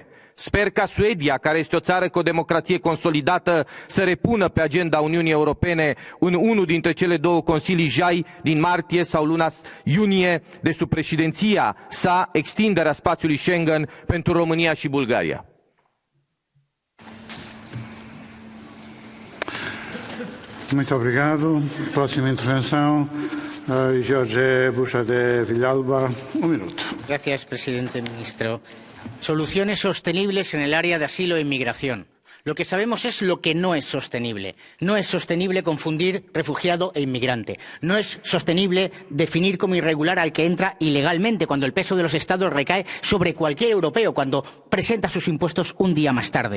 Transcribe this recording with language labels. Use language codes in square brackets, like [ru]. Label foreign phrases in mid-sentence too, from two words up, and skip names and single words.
[ro] Sper ca Suedia, care este o țară cu o democrație consolidată, să repună pe agenda Uniunii Europene în unul dintre cele două consilii JAI din martie sau luna iunie de sub președinția sa extinderea spațiului Schengen pentru România și Bulgaria. [pt] Muito obrigado. Próxima intervenção, [es] Jorge Buxa de Villalba. Un minuto. Gracias, presidente, ministro. Soluciones sostenibles en el área de asilo e inmigración. Lo que sabemos es lo que no es sostenible. No es sostenible confundir refugiado e inmigrante. No es sostenible definir como irregular al que entra ilegalmente cuando el peso de los Estados recae sobre cualquier europeo cuando presenta sus impuestos un día más tarde.